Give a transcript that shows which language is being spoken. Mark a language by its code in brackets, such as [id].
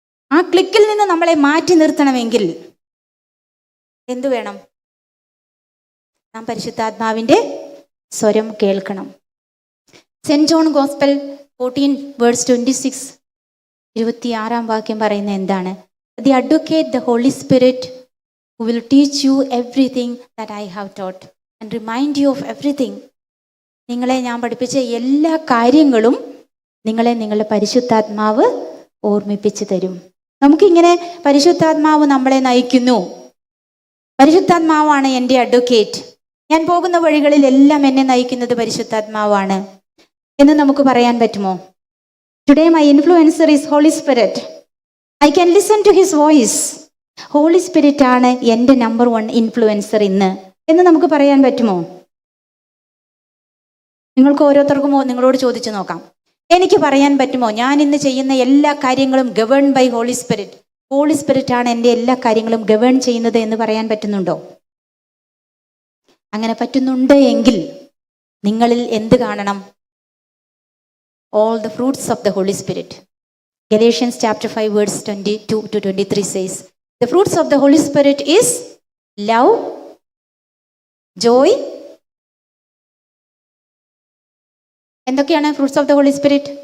[ml] ആ ക്ലിക്കിൽ നിന്ന് നമ്മളെ മാറ്റി നിർത്തണമെങ്കിൽ എന്തു വേണം? നാം പരിശുദ്ധാത്മാവിൻ്റെ സ്വരം കേൾക്കണം. സെന്റ് ജോൺ ഗോസ്പൽ 14:26 26 വാക്യം പറയുന്ന എന്താണ്? [en] The advocate the Holy Spirit who will teach you everything that I have taught and remind you of everything. [ml] നിങ്ങളെ ഞാൻ പഠിപ്പിച്ച എല്ലാ കാര്യങ്ങളും നിങ്ങളുടെ പരിശുദ്ധാത്മാവ് ഓർമ്മിപ്പിച്ചു തരും. നമുക്കിങ്ങനെ പരിശുദ്ധാത്മാവ് നമ്മളെ നയിക്കുന്നു. പരിശുദ്ധാത്മാവാണ് എൻ്റെ അഡ്വക്കേറ്റ്. ഞാൻ പോകുന്ന വഴികളിലെല്ലാം എന്നെ നയിക്കുന്നത് പരിശുദ്ധാത്മാവാണ് എന്ന് നമുക്ക് പറയാൻ പറ്റുമോ? [en] Today my influencer is Holy Spirit. I can listen to his voice. [ml] Holy spirit ആണ് എൻ്റെ നമ്പർ 1 ഇൻഫ്ലുവൻസർ ഇന്ന് എന്ന് നമുക്ക് പറയാൻ പറ്റുമോ? നിങ്ങൾക്ക് ഓരോരുത്തർക്കും നിങ്ങളോട് ചോദിച്ചു നോക്കാം. എനിക്ക് പറയാൻ പറ്റുമോ ഞാൻ ഇന്ന് ചെയ്യുന്ന എല്ലാ കാര്യങ്ങളും [en] Govern by Holy Spirit? [ml] Holy spirit ആണ് എൻ്റെ എല്ലാ കാര്യങ്ങളും ഗവേൺ ചെയ്യുന്നത് എന്ന് പറയാൻ പറ്റുന്നുണ്ടോ? അങ്ങനെ പറ്റുന്നുണ്ട് എങ്കിൽ നിങ്ങളിൽ എന്ത് കാണണം? [en] All the fruits of the Holy Spirit. Galatians chapter 5 verse 22 to 23 says, the fruits of the Holy Spirit is love, joy. [ml] എന്തൊക്കെയാണ് [en] fruits of the Holy Spirit?